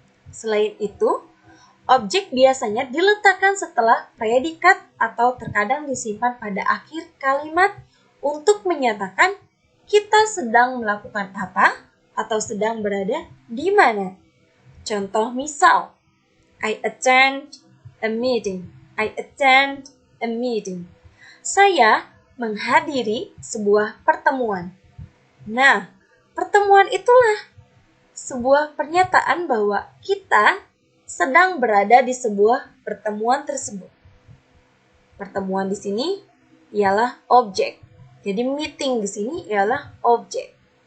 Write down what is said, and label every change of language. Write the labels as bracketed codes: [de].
[id] Selain itu, objek biasanya diletakkan setelah predikat atau terkadang disimpan pada akhir kalimat untuk menyatakan kita sedang melakukan apa atau sedang berada di mana. Contoh misal, [en] I attend a meeting. I attend a meeting. [id] Saya menghadiri sebuah pertemuan. Nah, pertemuan itulah sebuah pernyataan bahwa kita sedang berada di sebuah pertemuan tersebut. Pertemuan di sini ialah objek. Jadi meeting di sini ialah objek.